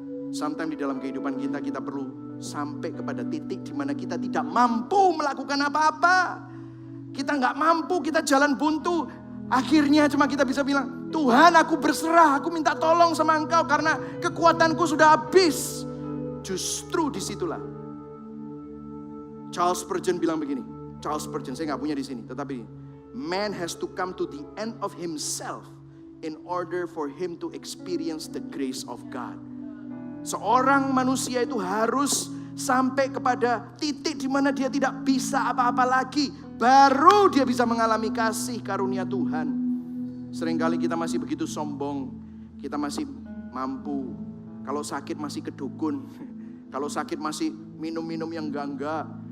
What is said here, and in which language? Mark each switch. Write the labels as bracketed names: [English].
[English] Sometimes [Indonesian] di dalam kehidupan kita, kita perlu sampai kepada titik di mana kita tidak mampu melakukan apa-apa. Kita nggak mampu, kita jalan buntu. Akhirnya cuma kita bisa bilang, Tuhan aku berserah, aku minta tolong sama Engkau karena kekuatanku sudah habis. Justru disitulah Charles Spurgeon bilang begini. Charles Spurgeon, saya nggak punya di sini, tetapi [English] man has to come to the end of himself in order for him to experience the grace of God. [Indonesian] Seorang manusia itu harus sampai kepada titik di mana dia tidak bisa apa-apa lagi, baru dia bisa mengalami kasih karunia Tuhan. Seringkali kita masih begitu sombong, kita masih mampu. Kalau sakit masih kedukun, kalau sakit masih minum-minum yang enggak.